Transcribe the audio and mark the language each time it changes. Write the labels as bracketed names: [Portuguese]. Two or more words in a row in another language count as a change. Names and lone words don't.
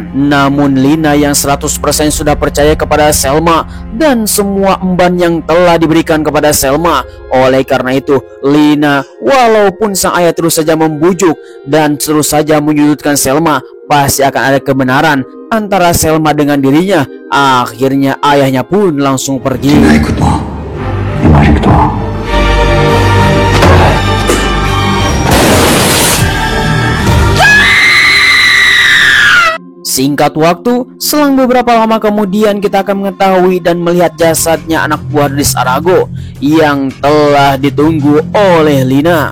[Indonesian] Namun Lina yang 100% sudah percaya kepada Selma dan semua emban yang telah diberikan kepada Selma. Oleh karena itu Lina, walaupun sang ayah terus saja membujuk dan terus saja menyudutkan Selma, pasti akan ada kebenaran antara Selma dengan dirinya. Akhirnya ayahnya pun langsung pergi. Lina, [French] écoute-moi. Et moi, j'ai que toi. [Indonesian] Singkat waktu, selang beberapa lama kemudian kita akan mengetahui dan melihat jasadnya anak buah Dris Arago yang telah ditunggu oleh Lina.